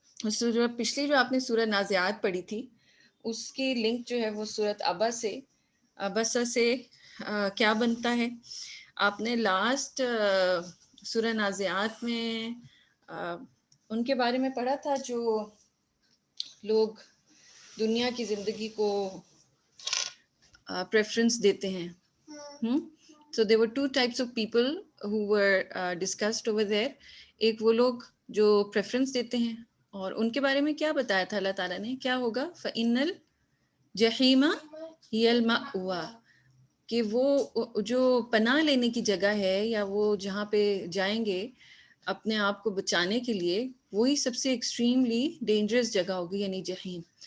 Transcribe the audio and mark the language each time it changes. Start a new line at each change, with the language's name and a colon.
Urdu: سورہ پچھلی جو آپ نے سورہ نازعات پڑھی تھی اس کی لنک جو ہے وہ سورۃ عبسہ سے کیا بنتا ہے. آپ نے لاسٹ سورہ نازعات میں ان کے بارے میں پڑھا تھا جو لوگ دنیا کی زندگی کو پریفرنس دیتے ہیں.
English: So there were two types of people who were discussed over there.
Urdu: ایک وہ لوگ جو پریفرنس دیتے ہیں اور ان کے بارے میں کیا بتایا تھا اللہ تعالیٰ نے، کیا ہوگا
Arabic: فَإِنَّ الْجَحِيمَ هِيَ الْمَأْوَى،
Urdu: کہ وہ جو پناہ لینے کی جگہ ہے یا وہ جہاں پہ جائیں گے اپنے آپ کو بچانے کے لیے، وہی سب سے ایکسٹریملی ڈینجرس جگہ ہوگی، یعنی جہنم.